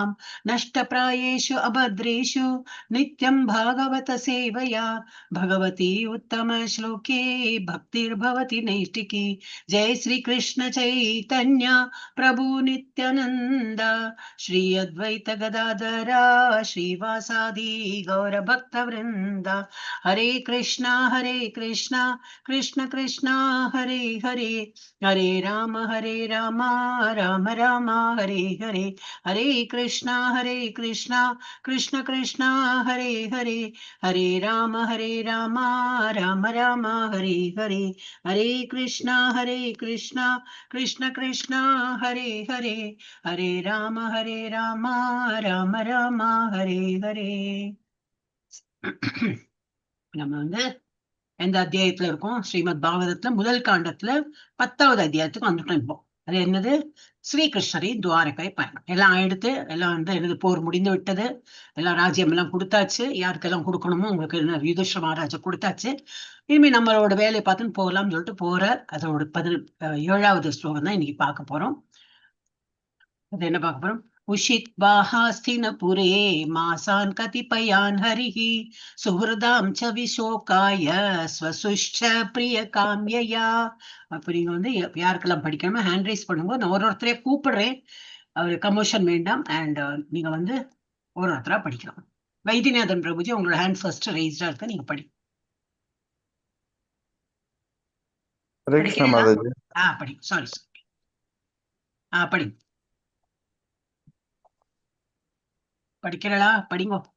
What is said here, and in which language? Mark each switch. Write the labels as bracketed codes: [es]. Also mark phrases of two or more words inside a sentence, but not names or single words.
[sa] नष्टप्रायेषु अभद्रेषु नित्यं भागवत सेवया भगवती उत्तम श्लोके भक्तिर्भवति नैष्टिकी. जय श्री कृष्ण चैतन्य प्रभु नित्यानंद श्री अद्वैत गदाधरा श्रीवासादि गौर भक्त वृंदा. हरे कृष्णा कृष्ण कृष्ण हरे हरे हरे राम राम राम हरे हरे. हरे कृष्णा कृष्ण कृष्ण हरे हरे हरे राम राम राम हरे हरे. हरे कृष्णा कृष्ण कृष्ण हरे हरे हरे राम राम राम हरे हरे. [ta] நம்ம எந்த அத்தியாயத்துல இருக்கோம்? ஸ்ரீமத் பாகவதத்துல முதல் காண்டத்துல 10வது அத்தியாயத்துக்கு வந்துட்டோம். இப்போ அது என்னது? ஸ்ரீகிருஷ்ணரின் துவாரகை பயணம். எல்லாம் எடுத்து எல்லாம் எனது போர் முடிந்து விட்டது. எல்லாம் ராஜ்யம் எல்லாம் கொடுத்தாச்சு. யாருக்கெல்லாம் கொடுக்கணுமோ உங்களுக்கு யுதிஷ்டிர மகாராஜா கொடுத்தாச்சு. இனிமே நம்மளோட வேலையை பார்த்துன்னு போகலாம்னு சொல்லிட்டு போற அதோட 17வது ஸ்லோகம் தான் இன்னைக்கு பார்க்க போறோம். அது என்ன பார்க்க போறோம்? [sa] उषित्वाहास्तिनपुरे मासान् कतिपयान् हरिः सुहृदां च विशोकाय स्वसुश्च प्रियकाम्यया. [ta] அப்ப நீங்க யாருக்கெல்லாம் படிக்கணுமோ [en] hand raise [ta] பண்ணும்போது நான் ஒருத்தரையே கூப்பிடுறேன். அவர் கமோஷன் வேண்டாம். அண்ட் நீங்க ஒருத்தரா படிக்கலாம். வைத்தியநாதன் பிரபுஜி உங்களோட [en] hand first [ta] ரைஸ்டா இருக்கு, நீங்க படி. படி சாரி படி படிக்கிறா படிங்க.